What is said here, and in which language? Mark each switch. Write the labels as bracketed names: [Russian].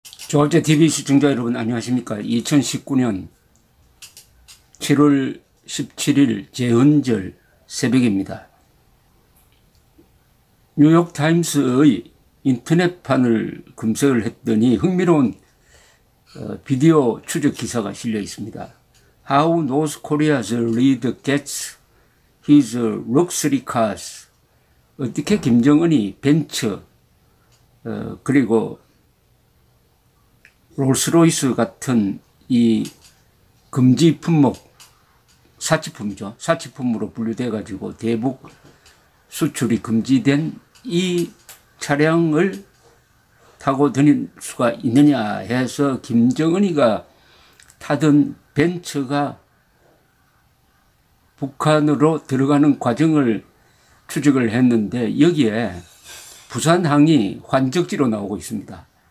[Korean] 조합제 TV 시청자 여러분 안녕하십니까. 2019년 7월 17일 제헌절 새벽입니다. 뉴욕타임스의 인터넷판을 검색을 했더니 흥미로운 비디오 추적 기사가 실려 있습니다. [English] How North Korea's leader gets his luxury cars. [Korean] 어떻게 김정은이 벤츠 그리고 롤스로이스 같은 이 금지 품목, 사치품이죠. 사치품으로 분류돼 가지고 대북 수출이 금지된 이 차량을 타고 다닐 수가 있느냐 해서 김정은이가 타던 벤츠가 북한으로 들어가는 과정을 추적을 했는데 여기에 부산항이 환적지로 나오고 있습니다.